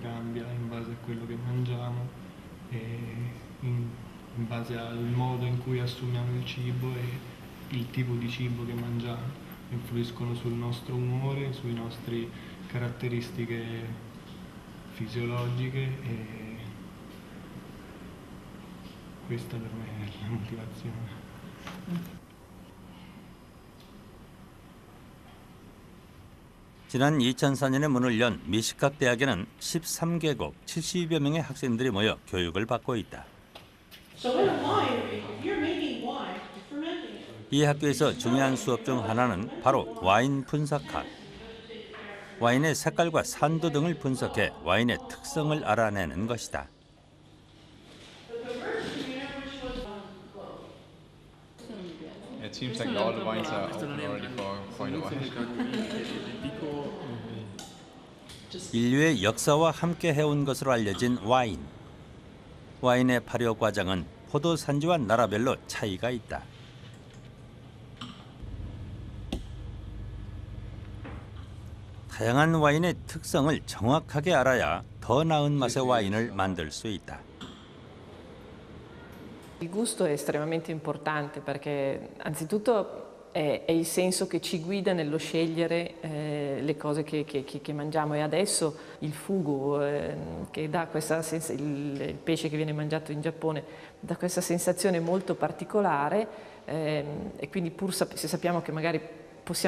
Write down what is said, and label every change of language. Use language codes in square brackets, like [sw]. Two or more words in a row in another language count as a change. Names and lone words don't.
[it] cambia in base a quello che mangiamo e in base al modo in cui assumiamo il cibo, e il tipo di cibo che mangiamo, influiscono sul nostro umore, sulle nostre caratteristiche fisiologiche e questa per me è la motivazione. [ko] 지난 2004년에 문을 연 미식학 대학에는 13개국 70여 명의 학생들이 모여 교육을 받고 있다. 이 학교에서 중요한 수업 중 하나는 바로 와인 분석학. 와인의 색깔과 산도 등을 분석해 와인의 특성을 알아내는 것이다. [en] It seems like all the wines are open already for quite a while. [ko] 인류의 역사와 함께 해온 것으로 알려진 와인. 와인의 발효 과정은 포도 산지와 나라별로 차이가 있다. 다양한 와인의 특성을 정확하게 알아야 더 나은 맛의 와인을 만들 수 있다. [it] Il gusto è estremamente importante perché anzitutto è il senso che ci guida nello scegliere le cose che mangiamo e adesso il fugu che dà questa il pesce che viene mangiato in Giappone dà questa sensazione molto particolare e quindi pur se sappiamo che magari possiamo